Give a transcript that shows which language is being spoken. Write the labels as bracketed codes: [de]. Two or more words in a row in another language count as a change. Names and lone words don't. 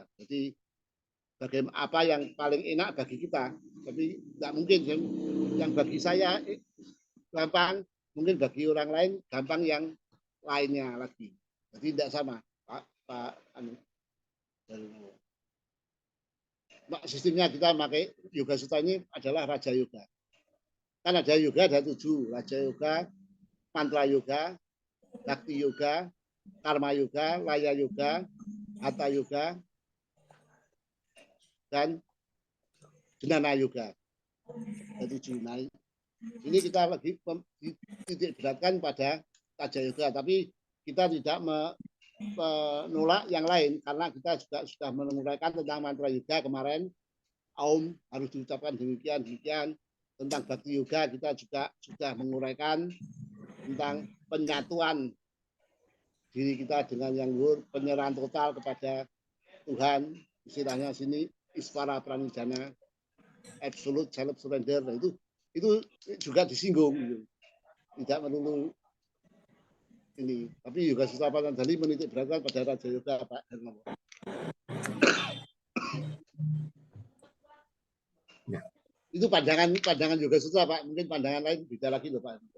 [id] Jadi bagaimana apa yang paling enak bagi kita, tapi tidak mungkin yang bagi saya gampang, mungkin bagi orang lain gampang yang lainnya lagi. Jadi tidak sama. Sistemnya kita pakai Yoga Sutra ini adalah Raja Yoga. Kan ada yoga, ada 7. Raja Yoga, Mantra Yoga, Bhakti Yoga, Karma Yoga, Laya Yoga, Hatha Yoga, dan Jnana Yoga. Ada 7. Nah, ini kita lagi titik beratkan pada Raja Yoga, tapi kita tidak menolak yang lain karena kita juga sudah menguraikan tentang mantra yoga kemarin. Aum harus diucapkan demikian. Tentang Bhakti Yoga kita juga sudah menguraikan tentang penyatuan diri kita dengan yang luhur, penyerahan total kepada Tuhan, istilahnya sini [sa] Isvara Pranidhana, [en] absolute self surrender. [id] Nah, itu juga disinggung, tidak melulu ini, tapi Yoga Sutra Patanjali menitik beratkan pada Raja Yoga, Pak Hermawan. Ya. Itu pandangan Yoga Sutra, Pak. Mungkin pandangan lain beda lagi loh, Pak.